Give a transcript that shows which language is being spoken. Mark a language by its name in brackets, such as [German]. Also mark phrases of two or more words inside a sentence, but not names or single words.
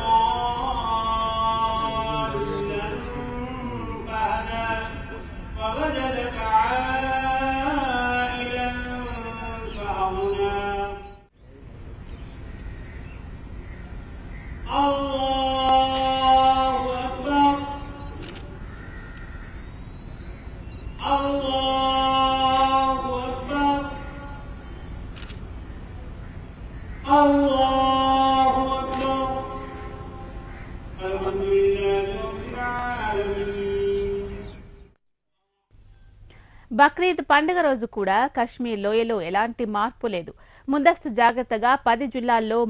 [Arabic] ضالا فهدى ووجدك عائلا فأغنى الله أكبر الله أكبر الله أكبر الحمد لله رب العالمين. [Telugu] బక్రీద్ పండుగ రోజు కూడా కశ్మీర్ లోయలో ఎలాంటి మార్పు లేదు. ముందస్తు జాగ్రత్తగా 10 జిల్లాల్లో